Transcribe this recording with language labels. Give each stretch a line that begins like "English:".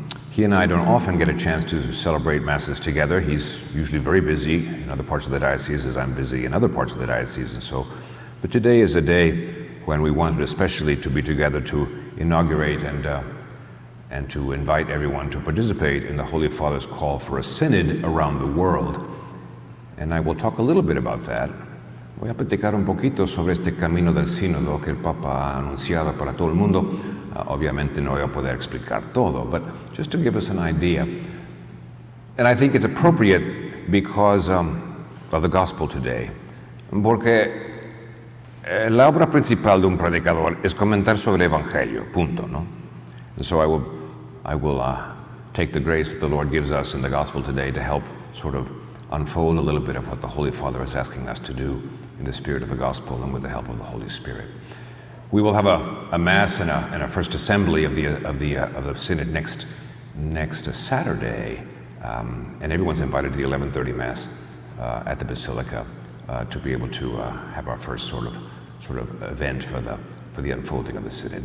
English: He and I don't often get a chance to celebrate Masses together. He's usually very busy in other parts of the diocese as I'm busy in other parts of the diocese, but today is a day when we wanted especially to be together to inaugurate and to invite everyone to participate in the Holy Father's call for a synod around the world. And I will talk a little bit about that.
Spanish: Voy a platicar un poquito sobre este camino del sínodo que el Papa ha anunciado para todo el mundo. Obviamente no voy a poder explicar todo,
English: but just to give us an idea. And I think it's appropriate because of the gospel today.
Spanish: Porque la obra principal de un predicador es comentar sobre el Evangelio, punto, ¿no?
English: And so I will take the grace that the Lord gives us in the gospel today to help sort of unfold a little bit of what the Holy Father is asking us to do in the spirit of the gospel and with the help of the Holy Spirit. We will have a Mass and a first assembly of the Synod next Saturday, and everyone's invited to the 11:30 Mass at the Basilica to be able to have our first sort of event for the unfolding of the Synod.